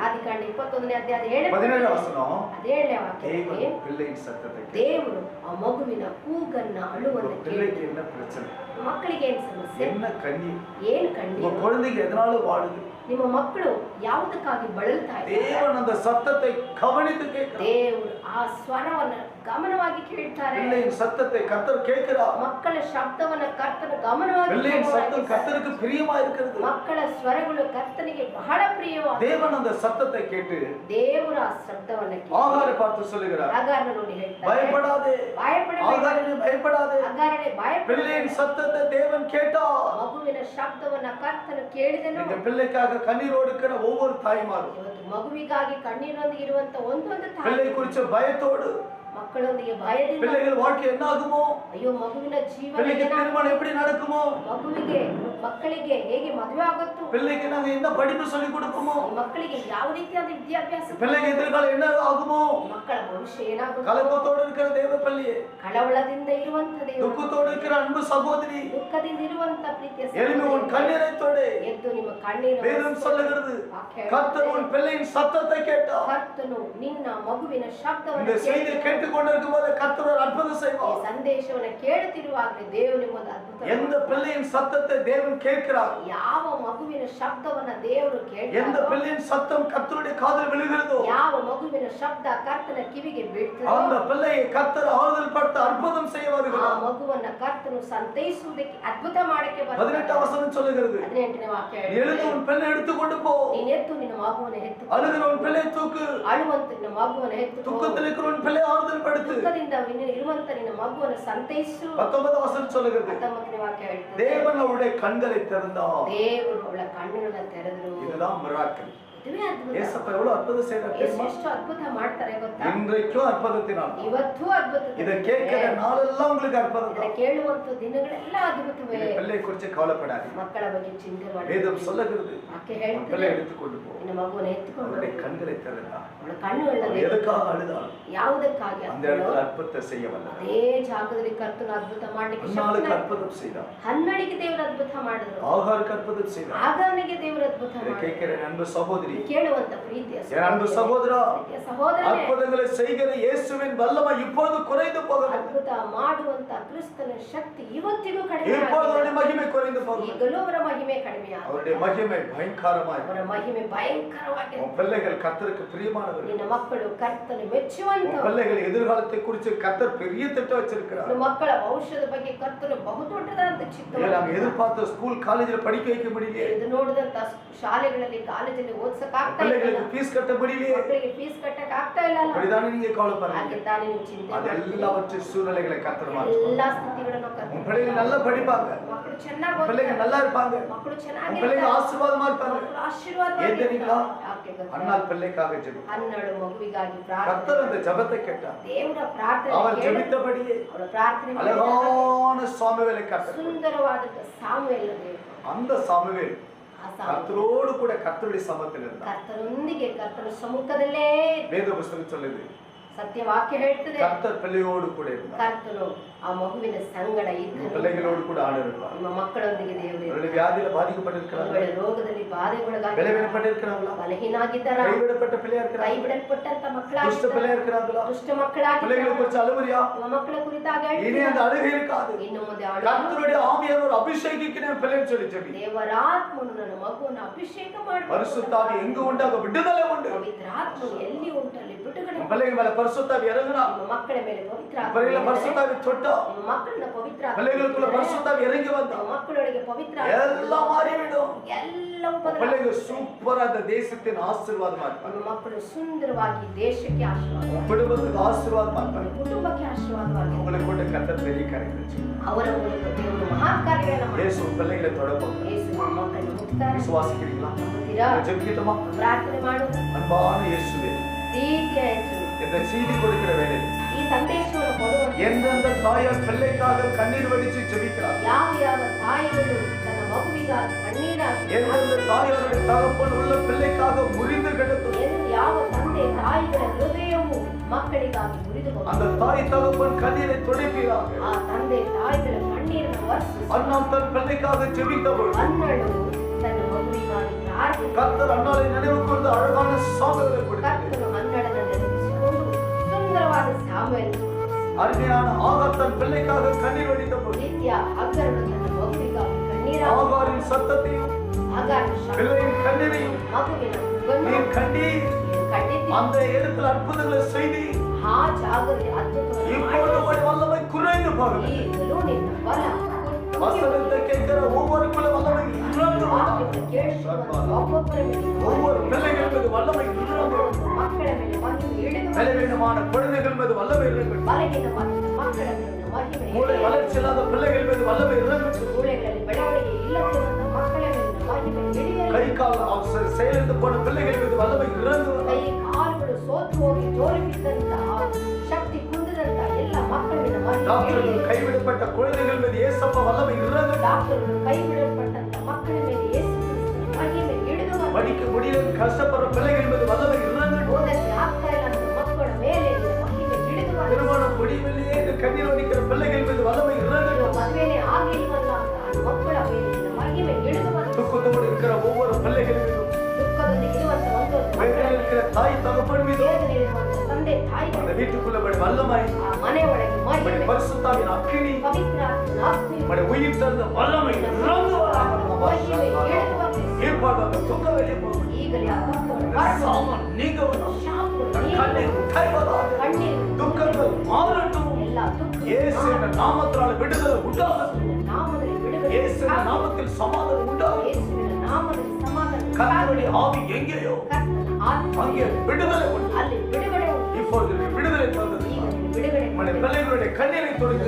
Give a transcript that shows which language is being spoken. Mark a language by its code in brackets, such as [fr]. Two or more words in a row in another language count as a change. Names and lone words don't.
[kn] ಆದಿಕಾಂಡ 21ನೇ ಅಧ್ಯಾಯ [ta] 17ನೇ வசனம், [kn] 17ನೇ ವಾಕ್ಯದಲ್ಲಿ [ta] தேவன் பிள்ளையின் சத்தத்தை கேட்டார். [kn] ದೇವರು ಆ ಮಗುವಿನ ಕೂಗನ್ನ ಅಳುವನ್ನು [ta] பிள்ளைக்கு [kn] ಕೇಳಿದನು. [ta] என்ன பிரச்சனை, [kn] ಮಕ್ಕಳಿಗೆ ಏನ್ ಸಮಸ್ಯೆ, [ta] என்ன கண்ணீர், [kn] ಏನ್ [ta] உங்க [kn] ಕಣ್ಣೀರು, [ta] குழந்தைக்கு எதனால வாழுது, [kn] ನಿಮ್ಮ ಮಕ್ಕಳು ಯಾವುದಕ್ಕಾಗಿ ಬಳಲ್ತಾ ಇದ್ದಾರೆ. [ta] தேவன் அந்த சத்தத்தை கவனித்து கேட்கிறார். [kn] ದೇವರು ಆ ಸ್ವರವನ್ನ ಗಮನವಾಗಿ ಕೇಳ್ತಾರೆ. [ta] பிள்ளையின் சத்தத்தை கர்த்தர் கேட்கிறார். [kn] ಮಕ್ಕಳ ಶಬ್ದವನ್ನ ಕರ್ತನ ಗಮನವಾಗಿ [ta] பிள்ளையின் சத்தம் [kn] ಕೇಳುತ್ತಾರೆ. [ta] கர்த்தருக்கு பிரியமா இருக்கிறது. [kn] ಮಕ್ಕಳ ಸ್ವರಗಳು ಕರ್ತನಿಗೆ ಬಹಳ ಪ್ರಿಯವಾದ. [ta] தேவன் அந்த சத்தத்தை கேட்டு [kn] ದೇವರ ಆ ಶಬ್ದವನ್ನ ಕೇಳಿ [ta] ஆகாரை பார்த்து சொல்லுகிறார், [kn] ಅಗಾರನ ನೋಡಿ ಹೇಳ್ತಾರೆ, [ta] பயப்படாதே [kn] ಭಯಪಡಬೇಡ, [ta] ஆகாரே, பயப்படாதே. [kn] ಅಗಾರನೇ ಭಯಪಡಬೇಡ. [ta] பிள்ளையின் சத்தத்தை தேவன் கேட்டார். [kn] ಮಗುವಿನ ಶಬ್ದವನ್ನ ಕರ್ತನು ಕೇಳಿದನು. [ta] இந்த பிள்ளைக்காக கண்ணீரோடு இருக்கிற ஒவ்வொரு தாய்மாரும் [kn] ಇವತ್ತು ಮಗುವಿಗಾಗಿ ಕಣ್ಣೀರೊಂದಿಗೆ ಇರುವಂತ ಒಂದೊಂದು [ta] பிள்ளை [kn] ತಾಯಿ [ta] குறிச்ச பயத்தோடு, [kn] ಮಕ್ಕಳೊಂದಿಗೆ ಭಯದಿಂದ, [ta] பிள்ளைகள் வாழ்க்கை என்ன ஆகுமோ, [kn] ಅಯ್ಯೋ ಮಗುವಿನ ಜೀವನ [ta] பிள்ளைக்கு [kn] ಏನಾಗುತ್ತೆ? [ta] திருமணம் எப்படி நடக்குமோ, [kn] ಮಗುವಿಗೆ ಮಕ್ಕಳಿಗೆ ಹೇಗೆ ಮದುವೆ ಆಗುತ್ತೋ, [ta] பிள்ளைக்கு நாங்க என்ன படிப்பு சொல்லி கொடுப்போமோ, [kn] ಈ ಮಕ್ಕಳಿಗೆ ಯಾವ ರೀತಿಯಾದ ವಿದ್ಯಾಭ್ಯಾಸ, [ta] பிள்ளைக்கு எதிர்காலம் என்ன ஆகுமோ, [kn] ಮಕ್ಕಳ ಭವಿಷ್ಯ ಏನಾಗುತ್ತೆ, [ta] கலக்கத்தோடு இருக்கிற தேவ பிள்ளையே, [kn] ಕಳವಳದಿಂದ ಇರುವಂತ ದೇವರು, [ta] துக்கத்தோடு இருக்கிற அன்பு சகோதரி, [kn] ದುಃಖದಿಂದ ಇರುವಂತ ಪ್ರೀತಿಯ [ta] எழும்பி உன் [kn] ಸಹೋದರಿ, [ta] கண்ணீரை தொடு. [kn] ಎದ್ದು ನಿಮ್ಮ ಕಣ್ಣೀರನ್ನು [ta] வேதம் சொல்லுகிறது, [kn] ವಾಕ್ಯ [ta] கர்த்தர் உன் பிள்ளையின் சத்தத்தை கேட்டார். [kn] ಕರ್ತನು ನಿನ್ನ ಮಗುವಿನ [ta] இந்த [kn] ಶಬ್ದವನ್ನು [ta] செய்தியை [kn] ಕೇಳಿದನು. [ta] கேட்டுக்கொண்டிருக்கும் போது கர்த்தர் ஒரு அற்புதம் [kn] ಈ [ta] செய்வார். [kn] ಸಂದೇಶವನ್ನು ಕೇಳುತ್ತಿರುವಾಗಲೇ ದೇವರು ನಿಮ್ಮೊಂದು ಅದ್ಭುತ [ta] எந்த பிள்ளையின் சத்தத்தை தேவன் கேட்கிறார், [kn] ಯಾವ ಮಗುವಿನ ಶಬ್ದವನ್ನ ದೇವರು [ta] எந்த [kn] ಕೇಳ್ತಾರೋ, [ta] பிள்ளையின் சத்தம் கர்த்தருடைய காதில் விழுகிறதோ, [kn] ಯಾವ ಮಗುವಿನ ಶಬ್ದ ಕರ್ತನ ಕಿವಿಗೆ [ta] அந்த [kn] ಬೀಳ್ತದೋ, [ta] பிள்ளையை கர்த்தர் ஆறுதல் படுத்த அற்புதம் செய்ய [kn] ಆ [ta] வருகிறார். [kn] ಮಗುವನ್ನ ಕರ್ತನು ಸಂತೈಸುವುದಕ್ಕೆ ಅದ್ಭುತ ಮಾಡಕ್ಕೆ [ta] 18 வசனம் சொல்லுகிறது, [kn] 18ನೇ ವಾಕ್ಯ [ta] எழுந்து [kn] ಹೇಳ್ತದೆ, [ta] உன் பிள்ளை எடுத்துக்கொண்டு போ, [kn] ನೀನ್ ಎದ್ದು ನಿನ್ನ ಮಗುವನ್ನು ಹೆತ್ತು, [ta] அழுகிற உன் பிள்ளை தூக்கு, [kn] ಅಳುವಂತ ನಿನ್ನ ಮಗುವನ್ನು ಹೆತ್ತು, [ta] துக்கத்தில் இருக்கிற உன் பிள்ளை ஆறுதல் படுத்து. [kn] ದುಃಖದಿಂದ ಇರುವಂತ ನಿನ್ನ ಮಗುವನ್ನು ಸಂತೈಸು. [ta] 19 வசனம் சொல்லுகிறது, [kn] 19ನೇ ವಾಕ್ಯ ಹೇಳ್ತದೆ, [ta] தேவன் அவருடைய கண்களை திறந்தார். [kn] ದೇವರು ಅವಳ ಕಣ್ಣುಗಳನ್ನ ತೆರೆದರು. [ta] இதுதான் மிராக்கிள். [kn] ಇದುವೇ ಅದ್ಭುತ. [ta] ஏசப்பா எவ்வளவு அற்புதம் செய்யறார் [kn] ಯೇಸು [ta] தெரியுமா? [kn] ಎಷ್ಟು ಅದ್ಭುತ ಮಾಡ್ತಾರೆ ಗೊತ್ತಾ? [ta] இன்றைக்கும் அற்புதத்தினால் [kn] ಇವತ್ತು ಅದ್ಭುತ. [ta] இதை கேட்கிற நாளெல்லாம் உங்களுக்கு அற்புதம் [kn] ಇದನ್ನ [ta] தான். [kn] ಕೇಳುವಂತ ದಿನಗಳೆಲ್ಲ ಅದ್ಭುತವೇ. [ta] இந்த பிள்ளை குறித்து கவலைப்படாதீங்க. [kn] ಮಕ್ಕಳ ಬಗ್ಗೆ ಚಿಂತೆ ಮಾಡಿ. [ta] வேதம் சொல்லுகிறது, [kn] ವಾಕ್ಯ [ta] உன் [kn] ಹೇಳ್ತದೆ, [ta] பிள்ளை எடுத்துக்கொண்டு போ, [kn] ನಿನ್ನ ಮಗುವನ್ನು ಎತ್ತುಕೊಂಡು [ta] அவருடைய கண்களை திறந்தார். [kn] ಅವಳ ಕಣ್ಣುಗಳನ್ನ [ta] அவள் எதுக்காக அழுதாள், [kn] ಯಾವುದಕ್ಕಾಗಿ [ta] அந்த [kn] ಅತ್ತಳೋ, [ta] இடத்துல அற்புதத்தை செய்ய வந்தார். [kn] ಅದೇ ಜಾಗದಲ್ಲಿ ಕರ್ತನ ಅದ್ಭುತ ಮಾಡ್ಲಿಕ್ಕೆ [ta] அன்னாளுக்கு [kn] ಶಕ್ತನಾಗಿ. [ta] அற்புதம் செய்தார், [kn] ಹನ್ನಳಿಗೆ ದೇವರ ಅದ್ಭುತ ಮಾಡಿದ್ರು, [ta] ஆகாருக்கு அற்புதம் செய்தார். [kn] ಆಗನಿಗೆ ದೇವರ ಅದ್ಭುತ [ta] இதை [kn] ಮಾಡಿದ್ರು. [ta] கேட்கிற அன்பு சகோதரி, [kn] ಕೇಳುವಂತ ಪ್ರೀತಿಯ [ta] என் அன்பு சகோதரா, [kn] ಸಹೋದರನೇ, [ta] அற்புதங்களை செய்கிற இயேசுவின் வல்லமை இப்பொழுது குறைந்து போகிறது. [kn] ಅದ್ಭುತ ಮಾಡುವಂತ ಕ್ರಿಸ್ತನ ಶಕ್ತಿ ಇವತ್ತಿಗೂ ಕಡಿಮೆ [ta] இப்பொழுது [kn] ಆಗಿದೆ. [ta] அவருடைய மகிமை குறைந்து போகிறது. [kn] ಈಗಲೂ ಅವರ ಮಹಿಮೆ ಕಡಿಮೆ [ta] அவருடைய [kn] ಆಗಿದೆ. [ta] மகிமை பயங்கரமாய். [kn] ಅವರ ಮಹಿಮೆ ಭಯಂಕರವಾಗಿದೆ. [ta] உன் பிள்ளைகள் கர்த்தருக்கு பிரியமானவர்கள். [kn] ನಿನ್ನ ಮಕ್ಕಳು ಕರ್ತನ [ta] உன் [kn] ಮೆಚ್ಚುವಂತವರು. [ta] பிள்ளைகள் எதிர்காலத்தை குறித்து கர்த்தர் பெரிய திட்டம் வச்சிருக்கிறார். [kn] ನಿನ್ನ ಮಕ್ಕಳ ಭವಿಷ್ಯದ ಬಗ್ಗೆ ಕರ್ತನು ಬಹುದೊಡ್ಡದಾದ [ta] இதை [kn] ಚಿತ್ತವನ್ನು [ta] நாங்க எதிர்பார்த்த ஸ்கூல் காலேஜில் படிக்க வைக்க முடியலையே, [kn] ಇದು ನೋಡಿದಂತ ಶಾಲೆಗಳಲ್ಲಿ ಕಾಲೇಜಲ್ಲಿ ಓದ್ಸಕ್ ಆಗ್ತಾ ಇಲ್ಲ, [ta] பிள்ளைகளுக்கு ஃபீஸ் கட்ட முடியலையே, [kn] ಮಕ್ಕಳಿಗೆ ಫೀಸ್ ಕಟ್ಟಕ್ ಆಗ್ತಾ ಇಲ್ಲ. [ta] அப்படிதானே நீங்க கவலைப்படுறீங்க. [kn] ಹಾಗೆ ತಾನೇ ನೀವು ಚಿಂತೆ [ta] அது [kn] ಮಾಡ್ತೀರಿ. [ta] எல்லாவற்றை சூழ்நிலைகளை கர்த்தர் மாற்றுவார். [kn] ಎಲ್ಲಾ ಸ್ಥಿತಿಗಳನ್ನು [ta] உன் [kn] ಕರ್ತನು [ta] பிள்ளைகள் நல்லா படிப்பாங்க, [kn] ಮಕ್ಕಳು ಚೆನ್ನಾಗಿ [ta] உன் பிள்ளைகள் [kn] ಓದ್ತಾರೆ, [ta] நல்லா இருப்பாங்க, [kn] ಮಕ್ಕಳು [ta] உன் [kn] ಚೆನ್ನಾಗಿ [ta] பிள்ளைகள் ஆசீர்வாதமா இருப்பாங்க. [kn] ಮಕ್ಕಳು ಆಶೀರ್ವಾದ [ta] ஏன் தெரியுங்களா? [kn] ಯಾಕೆ ಗೊತ್ತಾ? [ta] அண்ணால் பிள்ளைக்காக ஜெபி. [kn] ಹನ್ನೆರಡು ಮಗುವಿಗಾಗಿ ಪ್ರಾರ್ಥನೆ. [ta] கர்த்தர் அந்த ஜெபத்தை கேட்டார். [kn] ದೇವರ ಪ್ರಾರ್ಥನೆ [ta] அவர் [kn] ಕೇಳಿ [ta] ஜெபித்தபடியே [kn] ಅವರ ಪ್ರಾರ್ಥನೆ ಮಾಡಿದಾಗ [ta] அழகான சாமுவேலை கர்த்தர் [kn] ಸುಂದರವಾದಂತ ಸಾಮುವೇಲ ದೇವರು, [ta] அந்த சாமுவேல் [kn] ಆ ಸಾಮುವೇಲ [ta] கர்த்தரோடு கூட கர்த்தருடைய சமத்தில் இருந்தார். [kn] ಕರ್ತನೊಂದಿಗೆ ಕರ್ತನ ಸಮ್ಮುಖದಲ್ಲೇ [ta] வேத புஸ்தகம் சொல்லுது, [kn] ಸತ್ಯವಾಕ್ಯ ಹೇಳ್ತದೆ, [ta] கர்த்தர் பிள்ளையோடு கூட இருந்தார். [kn] ಕರ್ತನು ಆ ಮಗುವಿನ ಸಂಗಡ [ta] உங்க [kn] ಇದ್ದನು. [ta] பிள்ளைகளோடு கூட ஆண்டு இருப்பார். [kn] ನಿಮ್ಮ ಮಕ್ಕಳೊಂದಿಗೆ ದೇವರು [ta] அவருடைய வியாதியில பாதிக்கப்பட்டிருக்கிறாங்க, [kn] ಇರುವರು. ರೋಗದಲ್ಲಿ ಬಾಧೆಗೊಳಗಾಗಿ [ta] விளைவிடப்பட்டிருக்கிறாங்களா, [kn] ಬಲಹೀನಾಗಿದ್ದಾರ, [ta] கைவிடப்பட்ட பிள்ளையா [kn] ಕೈ [ta] இருக்கிறாங்க, [kn] ಬಿಡಲ್ಪಟ್ಟಂತ [ta] துஷ்ட [kn] ಮಕ್ಕಳಾಗಿದ್ದಾರೆ, [ta] பிள்ளையா இருக்கிறாங்களா, [kn] ದುಷ್ಟ ಮಕ್ಕಳಾಗಿದ್ದಾರೆ. [ta] பிள்ளைகளை குறிச்சு அழுவறியா, [kn] ನಿಮ್ಮ ಮಕ್ಕಳ ಕುರಿತಾಗಿ [ta] இனி அந்த அழுகை இருக்காது. [kn] ಇನ್ನು ಮುಂದೆ ಅಳು. [ta] கர்த்தருடைய ஆவியார் ஒரு அபிஷேகிக்கிறேன் பிள்ளைன்னு சொல்லி ஜெபி. [kn] ದೇವರಾತ್ಮನು ನನ್ನ ಮಗುವನ್ನು ಅಭಿಷೇಕ ಮಾಡಬೇಕು. [ta] பரிசுத்தாவி எங்க உண்டு அங்க விடுதலை உண்டு. [kn] ಪವಿತ್ರಾತ್ಮನು ಎಲ್ಲಿ ಉಂಟಲ್ಲಿ ಬಿಡುಗಡೆ [ta] உன் பிள்ளைங்க மேல பரிசுத்தாவி இறங்குனா, [kn] ನಿಮ್ಮ ಮಕ್ಕಳ ಮೇಲೆ ಪವಿತ್ರ ಆತ್ಮ [ta] பிள்ளைகளை [kn] ಇದ್ದರೆ, [ta] பரிசுத்தாவி தொட்டா, [kn] ನಿಮ್ಮ ಮಕ್ಕಳನ್ನ ಪವಿತ್ರ ಆತ್ಮ [ta] பிள்ளைகளுக்குள்ள [kn] ಇದ್ದರೆ, [ta] பரிசுத்தாவி இறங்கி வந்தா [kn] ನಿಮ್ಮ ಮಕ್ಕಳೊಳಗೆ ಪವಿತ್ರ ಆತ್ಮ [ta] எல்லாம் மாறிவிடும். [kn] ಎಲ್ಲವೂ [ta] உன் [kn] ಬದಲಾಗುತ್ತೆ. [ta] பிள்ளைங்க சூப்பரா அந்த தேசத்தின் ஆசீர்வாதமா இருப்பாங்க. [kn] ನಿಮ್ಮ ಮಕ್ಕಳು ಸುಂದರವಾಗಿ ದೇಶಕ್ಕೆ ಆಶೀರ್ವಾದ, [ta] உன் குடும்பத்துக்கு ஆசீர்வாதமா இருப்பாங்க. [kn] ಕುಟುಂಬಕ್ಕೆ ಆಶೀರ್ವಾದವಾಗಿ [ta] உங்களை கொண்டு கர்த்தர் பெரிய காரியங்களை செய்வார். [kn] ಅವರ ಮೂಲಕ ದೇವರು ಮಹಾನ್ ಕಾರ್ಯಗಳನ್ನು ಮಾಡ್ತಾರೆ. [ta] இயேசு உன் பிள்ளைகளை தொடப்போம். [kn] ಯೇಸು ನಿಮ್ಮ ಮಕ್ಕಳನ್ನು ಮುಟ್ತಾರೆ. [ta] விசுவாசிக்கிறீங்களா? [kn] ನಂಬುತ್ತೀರಾ? [ta] ஜெபிக்கட்டுமா? [kn] ಪ್ರಾರ್ಥನೆ ಮಾಡು. [ta] அன்பான இயேசுவே, [kn] ಪ್ರೀತಿಯ ಯೇಸು, [ta] இந்த செய்தி கொடுக்கிற வேலை [kn] ಈ ಸಂದೇಶವನ್ನು ಕೊಡುವಂತ [ta] எந்தெந்த தாயார் பிள்ளைக்காக கண்ணீர் வடிச்சு ஜெபிக்கிறார், [kn] ಯಾವ ಯಾವ ತಾಯಿಗಳು ತನ್ನ ಮಗುವಿಗಾಗಿ ಕಣ್ಣೀರಾಗಿ, [ta] எந்தெந்த தாயாருடைய தகப்பன் உள்ள பிள்ளைக்காக முறிந்து கிடக்கும், [kn] ಯಾವ ತಂದೆ ತಾಯಿಗಳ ಹೃದಯವು ಮಕ್ಕಳಿಗಾಗಿ ಮುರಿದು [ta] அந்த தாய் தகப்பன் கண்ணீரை துடைப்பீராக. [kn] ಆ ತಂದೆ ತಾಯಿಗಳ ಕಣ್ಣೀರನ್ನು ಒರೆಸಿ [ta] அண்ணாம் தன் பிள்ளைக்காக ஜெபித்தவள் [kn] ಅನ್ನಳು ತನ್ನ ಮಗುವಿಗಾಗಿ ಪ್ರಾರ್ಥನೆ. [ta] கர்த்தர் அண்ணாளை நினைவு கூர்ந்து அழகான சாமுவேலை கொடுத்தார். [kn] ಕರ್ತನು ಅನ್ನಳನ್ನು ನೆನಪಿಸಿಕೊಂಡು ಸುಂದರವಾದ ಸಾಮುವೇಲನನ್ನು [ta] அருமையான ஆகார் தன் பிள்ளைக்காக கண்ணீர் வடித்தபோது [kn] ನಿತ್ಯ ಅಗರನು ತನ್ನ ಮಗುವಿಗಾಗಿ ಕಣ್ಣೀರಾಗಿ, [ta] ஆகாரின் சத்தத்தையும் [kn] ಅಗಾರನ ಶಬ್ದ, [ta] பிள்ளையின் கண்ணீரையும் [kn] ಮಗುವಿನ ಕೂಗನ್ನು [ta] நீர் கண்டீர். [kn] ನೀನು ಕಂಡಿದ್ದೀ. [ta] அந்த இடத்துல அற்புதங்களை செய்தி [kn] ಆ ಜಾಗದಲ್ಲಿ ಅದ್ಭುತವನ್ನು [ta] இப்பொழுது உம்முடைய வல்லமை குறைந்து போகிறது. [kn] ಈಗಲೂ ನಿನ್ನ ಬಲ [ta] வசனத்தை கேட்கிற ஒவ்வொருக்குள்ள வல்லமை இறங்கு [kn] ವಾಕ್ಯವನ್ನು ಕೇಳಿಸುವಂತ ಒಬ್ಬೊಬ್ಬರ ಮೇಲೆ [ta] ஒவ்வொரு பிள்ளைகள் மீது வல்லமை இறங்கு. [kn] ಮಕ್ಕಳ ಮೇಲೆ ಮಹಿಮೆ ಇಳಿದು [ta] பலவீனமான குழந்தைகள் மீது வல்லமை இறங்கு. [kn] ಬಲಹೀನವಾದ ಮಕ್ಕಳ ಮೇಲೆ ಮಹಿಮೆ [ta] மூளை [kn] ಇಳಿದು, [ta] வளர்ச்சி இல்லாத பிள்ளைகள் மீது வல்லமை இறங்கு. [kn] ಮೂಳೆಗಳಲ್ಲಿ ಬೆಳವಣಿಗೆ ಇಲ್ಲದಿರುವಂತ ಮಕ್ಕಳ ಮೇಲೆ ಮಹಿಮೆ ಇಳಿಯಲಿ. [ta] கை கால் செயலிழந்து போன பிள்ளைகள் மீது வல்லமை இறங்கு. [kn] ಕೈ ಕಾಲುಗಳು ಸೋತು ಹೋಗಿ ಜೋರಿ ಬಿದ್ದಂತಹ ಶಕ್ತಿ ಕುಂದಿದಂತ ಎಲ್ಲ ಮಕ್ಕಳ ಮೇಲೆ ಮಹಿಮೆ [ta] டாக்டர்கள் [kn] ಇಳಿಯಲಿ. [ta] கைவிடப்பட்ட குழந்தைகள் மீது ஏசப்ப வல்லமை இறங்கு. [kn] ಡಾಕ್ಟರ್ಗಳು ಕೈ ಬಿಡಲ್ಪಟ್ಟಂತ ಮಕ್ಕಳ ಮೇಲೆ ಯೇಸು ಕ್ರಿಸ್ತನ ಮಹಿಮೆ ಇಳಿದು ಬರಲಿ. [ta] படிக்க முடியல கஷ்டப்படுற பிள்ளைகள் மீது வல்லமை இறங்கு. [kn] ಓದಕ್ಕೆ ಆಗ್ತಾ ಇಲ್ಲ ಅಂತ ಮಕ್ಕಳ ಮೇಲೆ ಮಹಿಮೆ ಇಳಿದು ಬರಲಿ. [ta] திருமணம் முடிவிலேயே கண்ணீர் வடிக்கிற பிள்ளைகள் மீது வல்லமை இறங்கு. [kn] ಮದುವೆನೇ ಆಗಿಲ್ವಲ್ಲ ಅಂತ ಮಕ್ಕಳ ಮೇಲೆ ಮಹಿಮೆ ಇಳಿದು ಬರಲಿ. [ta] துக்கத்தோடு இருக்கிற ஒவ்வொரு பிள்ளைகள் மீதும் [kn] ದುಃಖದೊಂದಿಗೆ ಇರುವಂತ ಒಂದೊಂದು ಮಕ್ಕಳ [ta] வேதனையில் [kn] ಮೇಲೆ, [ta] இருக்கிற தாய் தகப்பன் மீது [kn] ವೇದನೆ ಇರುವಂತ ತಂದೆ ತಾಯಿಗಳ [ta] அந்த வீட்டுக்குள்ள படி வல்லமை [kn] ಆ ಮನೆ ಒಳಗೆ [ta] படி [kn] ಮಹಿಮೆ, [ta] பரிசுத்தாவின் அக்கினி [kn] ಪವಿತ್ರ ಆತ್ಮನ ಆತ್ಮೀಯ [ta] படி உயிர் தந்த வல்லமை இறங்கு [kn] ಮಹಿಮೆ ಇಳಿದು ಬರಲಿ. [ta] ஏற்பாடு அந்த துக்க வெளியே போகும். [kn] ಈಗಲೇ ಆ ದುಃಖವನ್ನು ಹೊರಟು, [ta] சாமன் நீங்க [kn] ಶಾಪಗಳು [ta] கண்ணீர் [kn] ನೀಗಲಿ, [ta] உடைவதாக [kn] ಕಣ್ಣೀರು [ta] துக்கங்கள் மாறட்டும். [kn] ಎಲ್ಲ ದುಃಖ [ta] இயேசுவின் நாமத்தால் விடுதலை உண்டாகட்டும். [kn] ಯೇಸುವಿನ ನಾಮದಲ್ಲಿ ಬಿಡುಗಡೆ [ta] இயேசுவின் நாமத்தில் சமாதானம் உண்டாகட்டும். [kn] ಯೇಸುವಿನ ನಾಮದಲ್ಲಿ ಸಮಾಧಾನ [ta] கர்த்தருடைய ஆவி எங்கேயோ [kn] ಕರ್ತನ ಆತ್ಮ [ta] அங்கே விடுதலை உண்டு. [kn] ಅಲ್ಲಿ ಬಿಡುಗಡೆ ಉಂಟು. [ta] இப்பொழுது விடுதலை தந்தது. [kn] ಈಗ ನೀನು ಬಿಡುಗಡೆ [ta] நம்முடைய [kn] ಕೊಡು. [ta] பிள்ளைகளுடைய கண்ணீரை தொடர்ந்து